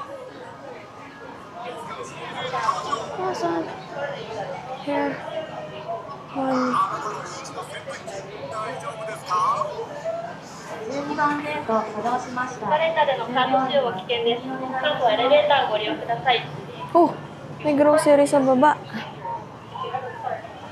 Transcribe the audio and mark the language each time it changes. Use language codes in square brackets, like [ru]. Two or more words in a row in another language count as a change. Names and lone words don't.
[tl] Asan? [en] Hair. One. [ja] 12 番ゲート作動しました。カレンダーでのカード使用は危険です。カードはエレベーターをご利用ください。 [tl] Oh, may grocery sa baba.